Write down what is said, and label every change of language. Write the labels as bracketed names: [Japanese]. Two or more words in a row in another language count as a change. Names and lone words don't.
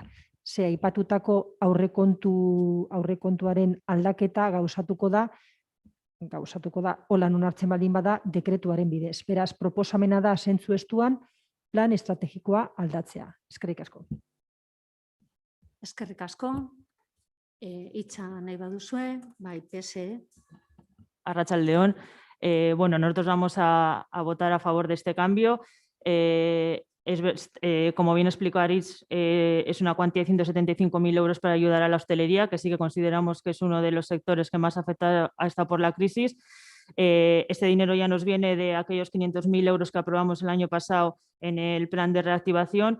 [Basque] Ze aipatutako aurrekontuaren aldaketa gauzatuko da holan onartzen baldin bada dekretuaren bidez. Beraz, proposamena da zentzu estuan plan estrategikoa aldatzea. Eskerrik asko. Eskerrik asko. Hitza nahi baduzue, bai, PSE. Arratsaldeon. [Spanish] Bueno, nosotros vamos a votar a favor de este cambio. Como bien explicó Aritz, es una cuantía de 175.000 euros para ayudar a la hostelería, que sí que consideramos que es uno de los sectores que más afecta ha estado por la crisis. Este dinero ya nos viene de aquellos 500.000 euros que aprobamos el año pasado en el plan de reactivación.